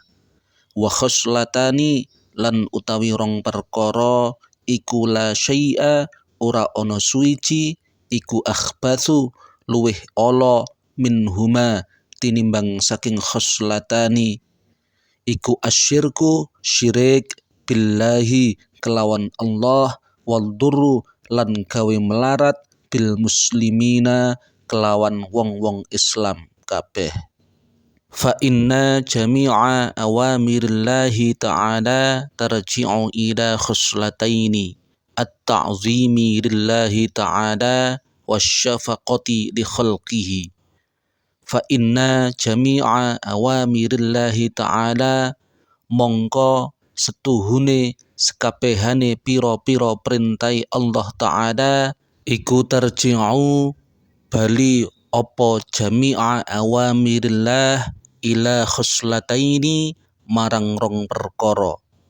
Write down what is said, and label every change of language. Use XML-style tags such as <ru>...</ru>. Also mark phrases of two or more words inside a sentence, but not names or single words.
<ar>وخصلتان</ar> <jv>lan utawi rong perkara iku</jv> <ar>لا شيء</ar> <jv>ora ana suwiji iku akhbathu luweh ala minhuma tinimbang saking khoslatani, iku asyirku syirik billahi kelawan Allah, waddurru lan gawe melarat</jv> <ar>بالمسلمين</ar> <jv>kelawan wong-wong Islam kabeh.</jv> <ar>فإن جميع أوامر الله تعالى ترجع إلى خصلتين التعظيم لله تعالى والشفقة لخلقه. فإن جميع أوامر الله تعالى</ar> <jv>mongko setuhune sekabehane pira-pira perintai Allah Ta'ala iku tarji'u bali apa</jv> <ar>جميع أوامر الله إلى خصلتين</ar> <jv>marang rong perkara.</jv>